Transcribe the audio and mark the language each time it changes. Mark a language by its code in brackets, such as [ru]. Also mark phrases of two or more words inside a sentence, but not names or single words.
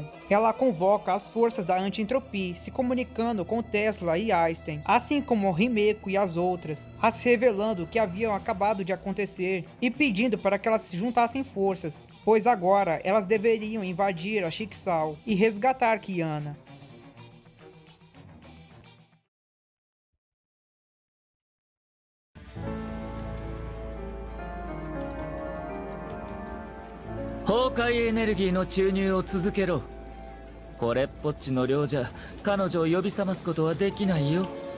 [pt] Ela convoca as forças da anti-entropia, se comunicando com Tesla e Einstein, assim como Himeko e as outras, as revelando o que haviam acabado de acontecer e pedindo para que elas se juntassem forças, pois agora elas deveriam invadir a Chixal e resgatar Kiana. [ja] 崩壊エネルギーの注入を続けろ。これっぽっちの量じゃ彼女を呼び覚ますことはできないよ。